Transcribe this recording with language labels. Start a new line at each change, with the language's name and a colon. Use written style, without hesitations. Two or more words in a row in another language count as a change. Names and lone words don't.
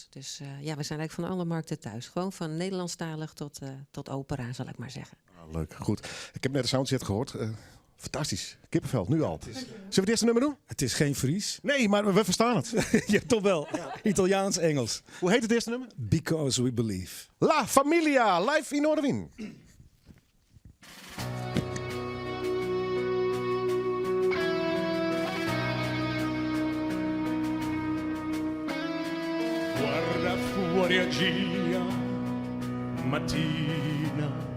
Dutch: Dus we zijn eigenlijk van alle markten thuis. Gewoon van Nederlandstalig tot opera, zal ik maar zeggen. Leuk, goed. Ik heb net de soundset gehoord. Fantastisch. Kippenvel, nu al. Zullen we het eerste nummer doen? Het is geen Fries. Nee, maar we verstaan het. Ja, toch wel. Ja. Italiaans, Engels. Hoe heet het eerste nummer? Because We Believe. La Familia, live in Noorderwien.
Italian: Guarda fuori a Gia, mattina.